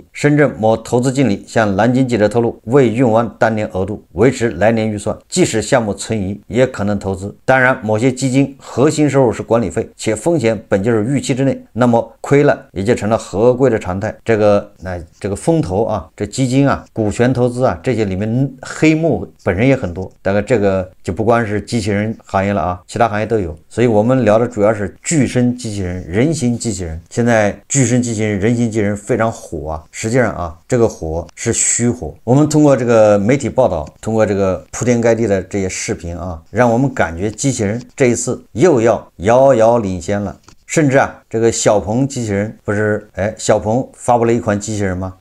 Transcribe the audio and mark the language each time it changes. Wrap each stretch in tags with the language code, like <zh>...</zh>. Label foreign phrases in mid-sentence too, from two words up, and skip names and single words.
<zh>深圳某投資經理向南京記者透露，為運完當年額度，維持來年預算，即使項目存疑也可能投資。當然，某些基金核心收入是管理費，且風險本就是預期之內，那麼虧了也就成了合規的常態。這個風投啊，這基金啊，股權投資啊，這些裡面黑幕本身也很多。大概這個就不光是機器人行業了啊，其他行業都有。所以我們聊的主要是巨升機器人、人形機器人。现在巨升机器人、人形机器人非常火啊。實際上啊，這個火是虛火。我們通過這個媒體報道，通過這個鋪天蓋地的這些視頻啊，讓我們感覺機器人這一次又要遙遙領先了。甚至啊，這個小鵬機器人不是，小鵬發布了一款機器人嗎？</zh>